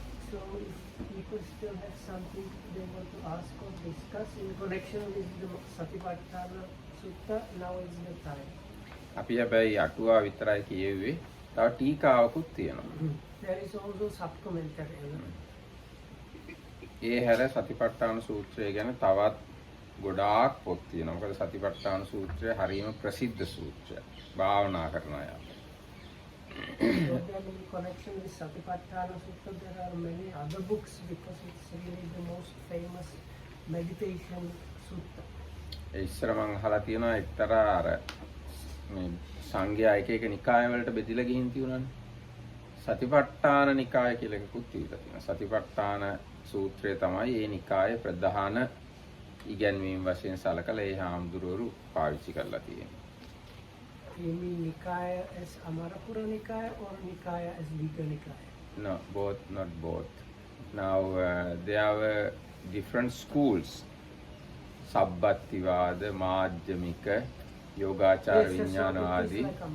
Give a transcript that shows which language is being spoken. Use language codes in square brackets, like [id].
[en] So if people still have something they want to ask or discuss in connection with the satipatthana Sutta, now is the time. [si] අපි හැබැයි අටුවා විතරයි කියෙව්වේ. තව ටීකාවකුත් තියෙනවා. [en] There is also sub-commentary. [si] ඒ හැර සතිපට්ඨාන සූත්‍රය ගැන තවත් ගොඩාක් පොත් තියෙනවා. මොකද සතිපට්ඨාන සූත්‍රය හරියම ප්‍රසිද්ධ සූත්‍රයක්. භාවනා කරන අය. [en] In connection with Satipatthana Sutta, there are many other books because it's really the most famous meditation sutta. [si] ඒ ඉස්සර මම අහලා තියෙනවා එක්තරා අර මේ සංඝයා එක එක නිකාය වලට බෙදලා ගිහින් තියුණානේ. සතිපට්ඨාන නිකාය කියලා එකකුත් තියලා තියෙනවා. සතිපට්ඨාන සූත්‍රය තමයි මේ නිකායේ ප්‍රධාන ඉගැන්වීම් වශයෙන් සලකලා ඒ හාමුදුරුවරු පාවිච්චි කරලා තියෙන්නේ. [en] You mean Nikaya as Amarapura Nikaya or Nikaya as Digha Nikaya? No, both, not both. Now there were different schools. Sabbattivada, Madhyamika, Yogachara, Vijnana Adi.